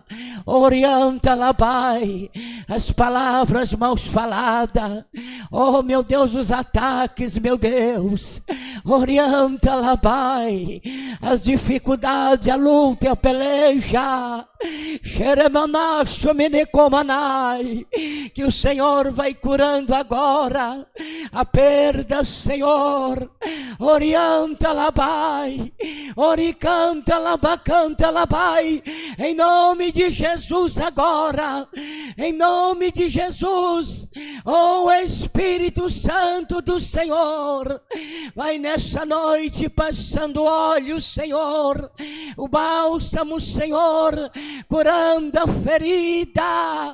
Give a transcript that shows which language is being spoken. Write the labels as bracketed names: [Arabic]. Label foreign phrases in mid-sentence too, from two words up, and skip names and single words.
[Portuguese] Orienta-la, Pai, as palavras mal faladas, oh meu Deus, os ataques, meu Deus, orienta-la, Pai, as dificuldades, a luta e a peleja, que o Senhor vai curando agora a perda, Senhor. Orienta-la, Pai, oricanta-la, bacanta-la, Pai, em nome de Jesus agora, em nome de Jesus. Oh Espírito Santo do Senhor, vai nessa noite passando óleo, Senhor, o bálsamo, Senhor, curando a ferida.